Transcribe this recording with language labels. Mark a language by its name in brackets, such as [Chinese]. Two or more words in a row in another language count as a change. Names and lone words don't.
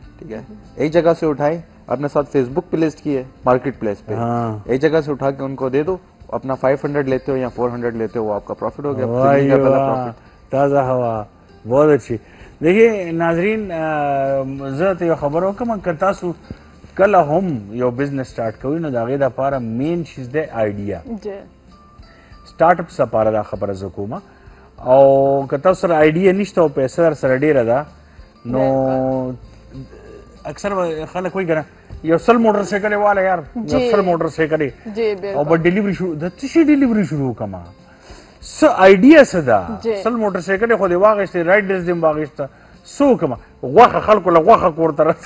[Urdu] ٹھیک ہے, ایک جگہ سے اٹھائے اپنے ساتھ فیس بک پہ لسٹ کیے مارکیٹ پلیس پہ, ایک جگہ سے اٹھا کے ان کو دے دو, اپنا 500 لیتے ہو یا 400 لیتے ہو, وہ آپ کا پروفٹ ہو گیا. تازہ ہوا, بہت اچھی. دیکھیے ناظرین, [Pashto] ضرورت یو خبر وکړم که تاسو کله هم یو [English] business start [Pashto] کوئ نو د هغې دپاره مین چیز دی آیډیا. سٹارټ اپس لپاره دا خبره زه کوم, او که تاسو سره آیډیا نشته او پیسه در سره ډېره ده نو اکثر خلک وایي که نه یو 100 موټر سایکل یې واله یار, یو 100 موټر سایکل یې او به ډیلیوري شروع, د څه شي ډیلیوري شروع وکړم, څه آیډیا څه ده, 100 موټر سایکل یې خو دې واخیستې, رایډرز دې م واخیسته, څه وکړم, غوښه خلکو له غوښه کور ته رسه